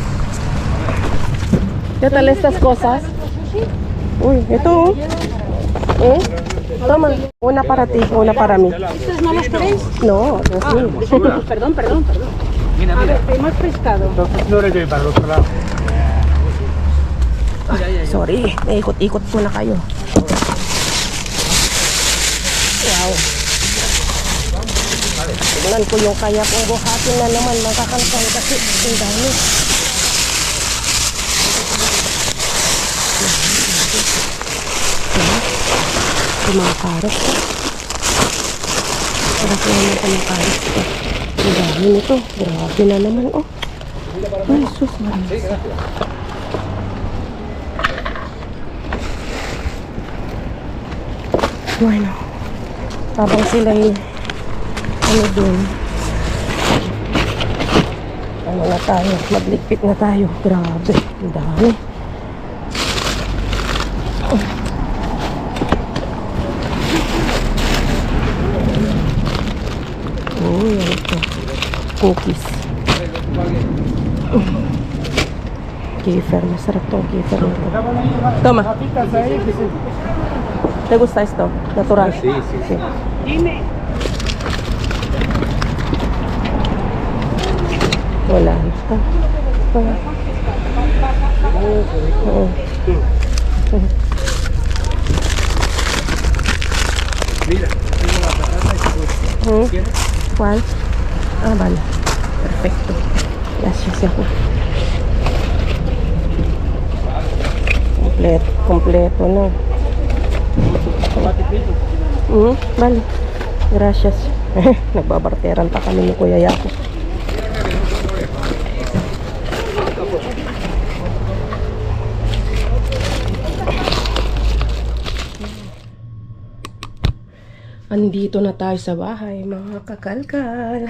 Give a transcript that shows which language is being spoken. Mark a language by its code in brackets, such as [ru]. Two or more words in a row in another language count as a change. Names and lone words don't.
[es] ¿Qué tal estas cosas? Uy, ¿y tú? ¿Eh? Toma, una para ti, una para mí. ¿Estos no los queréis? No, no es mío. Perdón. Mira, A ver, hemos pescado. Entonces no eres de para el otro lado. [tl] Sorry, naikot-ikot po na kayo. Wow. Tingnan ko yung kaya kong buhatin na naman mga kalkal kasi ang dami. Yung mga karot. Para ko naman ang mga karot. Ang dami nito. Grabe na naman oh. Ay, sus. Bueno, habang sila'y ano dun, ano na tayo, magligpit na tayo. Grabe, ang dami. Oh, yan ito. Cookies. Kefir, masarap tong kefir na ito. [es] Toma. ¿Te gusta esto? Natural. Sí, sí, sí. Dime. [tl] Wala na. Oo. [es] Mira, tengo la patata y todo. ¿Quieres? ¿Cuál? Ah, vale. Perfecto. Gracias, Yahoo. Completo, no? Vale. Gracias. [tl] Nagbabarteran pa kami ni Kuya Yako. Andito na tayo sa bahay, mga kakalkal.